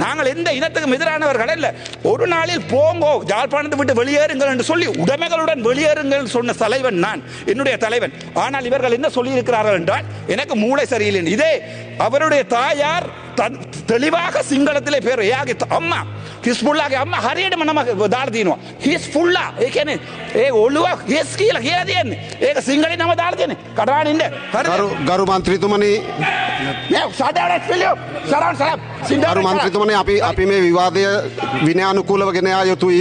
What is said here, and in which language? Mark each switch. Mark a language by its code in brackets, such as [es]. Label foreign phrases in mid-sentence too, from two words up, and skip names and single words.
[ta] நாங்கள் எந்த இனத்துக்கும் எதிரானவர்கள் அல்ல. ஒரு நாளில் போங்கோ, யாழ்ப்பாணத்தை விட்டு வெளியேறுங்கள் என்று சொல்லி உடைமைகளுடன் வெளியேறுங்கள் சொன்ன தலைவன் நான், என்னுடைய தலைவன். ஆனால் இவர்கள் என்ன சொல்லி இருக்கிறார்கள் என்றால், எனக்கு மூளை சரியில்லை. இதே அவருடைய தாயார் தெளிவாக සිංහලத்திலே பேர் [si] එයාගේ අම්මා හිස්බුල්ලාගේ අම්මා හරියටම නම දාලා තියෙනවා හිස්බුල්ලා. ඒ කියන්නේ ඒ ඔළුව හිස් කියලා තියෙන්නේ. ඒක සිංහලෙන් නම දාලා තියෙන්නේ. කඩාගෙන ඉන්න. හරිද? ගරු මන්ත්‍රීතුමනි, මේ සඩාවට පිළියෝ සරාන් ගරු මන්ත්‍රීතුමනි, අපි මේ විවාදය විනයානුකූලව ගෙන යා යුතුයි.